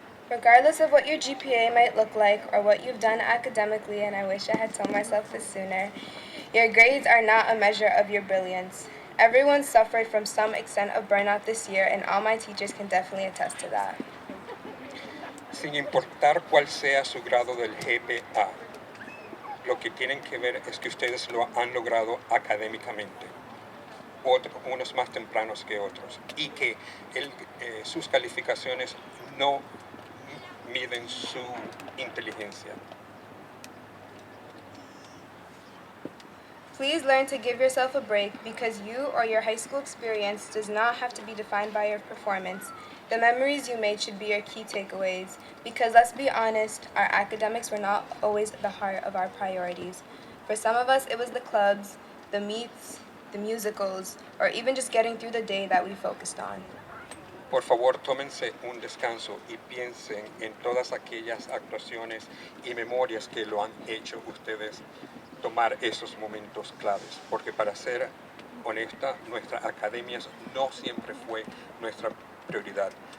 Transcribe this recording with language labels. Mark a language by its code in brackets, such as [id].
[en] Regardless of what your GPA might look like or what you've done academically, and I wish I had told myself this sooner, your grades are not a measure of your brilliance. Everyone suffered from some extent of burnout this year, and all my teachers can definitely attest to that. [es] Sin importar cuál sea su grado del GPA, lo que tienen que ver es que ustedes lo han logrado académicamente, unos más tempranos que otros, y que sus calificaciones no miden su inteligencia. [en] Please learn to give yourself a break because you or your high school experience does not have to be defined by your performance. The memories you made should be your key takeaways because let's be honest, our academics were not always the heart of our priorities. For some of us, it was the clubs, the meets, the musicals, or even just getting through the day that we focused on. [es] Por favor, tómense un descanso y piensen en todas aquellas actuaciones y memorias que lo han hecho ustedes tomar esos momentos claves, porque para ser honesta, nuestras academias no siempre fue nuestra prioridad.